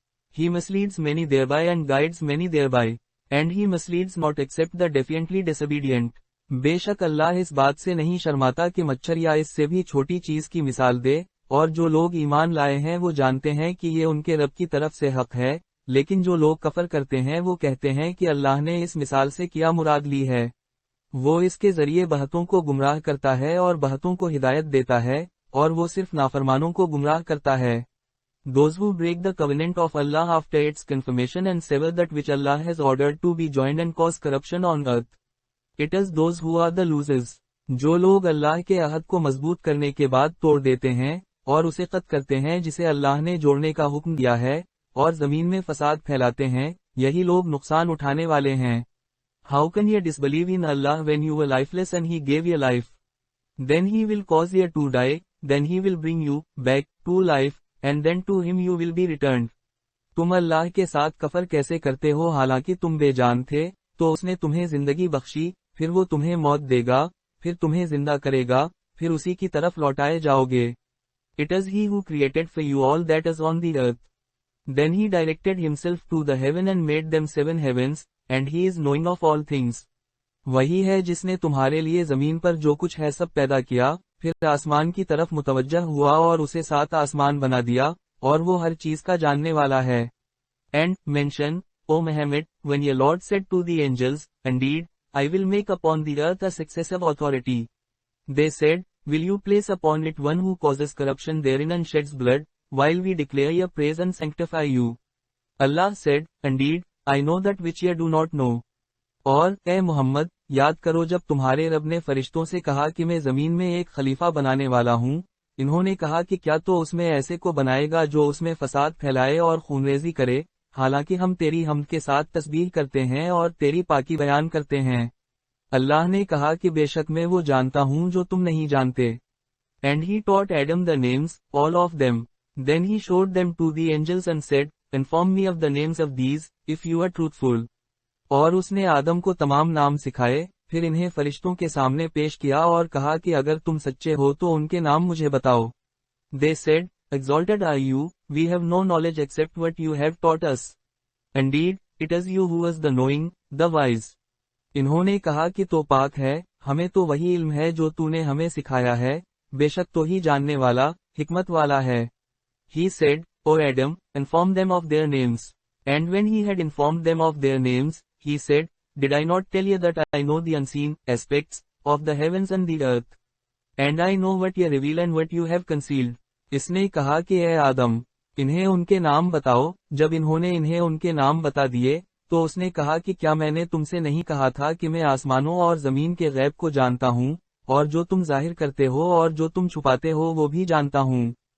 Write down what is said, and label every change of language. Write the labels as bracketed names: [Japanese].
[English] He misleads many thereby and guides many thereby. And he misleads not except the defiantly disobedient. [Hindi] बेशक अल्लाह इस बात से नहीं शर्माता कि मच्छर या इससे भी छोटी चीज की मिसाल दे, और जो लोग ईमान लाए हैं वो जानते हैं कि ये उनके रब की तरफ से हक है, लेकिन जो लोग कफर करते हैं वो कहते हैं कि अल्लाह ने इस मिसाल से क्या मुराद ली है। वो इसके जरिए बहतों को गुमराह करता है और बहतों को हिदायत देता है, और वो सिर्फ नाफरमानों को गुमराह करता है। [English] Those who break the covenant of Allah after its confirmation and sever that which Allah has ordered to be joined and cause corruption on earth. It is those who are the losers. [Hindi] जो लोग अल्लाह के अहद को मजबूत करने के बाद तोड़ देते हैं, और उसे कत करते हैं जिसे अल्लाह ने जोड़ने का हुक्म दिया है, और जमीन में फसाद फैलाते हैं, यही लोग नुकसान उठाने वाले हैं। [English] How can you disbelieve in Allah when you were lifeless and He gave you life? Then He will cause you to die, then He will bring you back to life, and then to Him you will be returned. [Hindi] तुम अल्लाह के साथ कफर कैसे करते हो हालांकि तुम बेजान थे, तो उसने तुम्हें जिंदगी बख्शी, फिर वो तुम्हें मौत देगा, फिर तुम्हें जिंदा करेगा, फिर उसी की तरफ लौटाए जाओगे। [English] It is He who created for you all that is on the earth. Then He directed Himself to the heaven and made them 7 heavens, and He is knowing of all things. [Hindi] वही है जिसने तुम्हारे लिए जमीन पर जो कुछ है सब पैदा किया, फिर आसमान की तरफ मुतवज्जह हुआ और उसे 7 आसमान बना दिया, और वो हर चीज का जानने वाला है। [English] And mention, O Muhammad, when your Lord said to the angels, Indeed, I will make upon the earth a successive authority. They said, Will you place upon it one who causes corruption therein and sheds blood, while we declare your praise and sanctify you? Allah said, Indeed, I know that which ye do not know. [Hindi] और ए मोहम्मद, याद करो जब तुम्हारे रब ने फरिश्तों से कहा कि मैं जमीन में एक खलीफा बनाने वाला हूँ, इन्होंने कहा कि क्या तो उसमें ऐसे को बनाएगा जो उसमें फसाद फैलाए और खूनरेजी करे, हालांकि हम तेरी हमद के साथ तस्बीह करते हैं और तेरी पाकी बयान करते हैं। अल्लाह ने कहा कि बेशक मैं वो जानता हूँ जो तुम नहीं जानते। [English] And he taught Adam the names, all of them. Then he showed them to the angels and said, Inform me of the names of these, if you are truthful. [Hindi] और उसने आदम को तमाम नाम सिखाए, फिर इन्हें फरिश्तों के सामने पेश किया और कहा कि अगर तुम सच्चे हो तो उनके नाम मुझे बताओ। [English] They said, Exalted are you, we have no knowledge except what you have taught us. Indeed, it is you who is the knowing, the wise. [Hindi] इन्होंने कहा कि तो पाक है, हमें तो वही इल्म है जो तूने हमें सिखाया है, बेशक तो ही जानने वाला, हिकमत वाला है। [English] He said, O Adam, inform them of their names. And when he had informed them of their names, he said, Did I not tell you that I know the unseen aspects of the heavens and the earth? And I know what you reveal and what you have concealed. [Hindi] इसने कहा कि ए आदम, इन्हें उनके नाम बताओ। जब इन्होंने इन्हें उनके नाम बता दिए, तो उसने कहा कि क्या मैंने तुमसे नहीं कहा था कि मैं आसमानों और जमीन के गैब को जानता हूँ, और जो तुम जाहिर करते हो और जो तुम छुपाते हो वो भी जानता हूँ।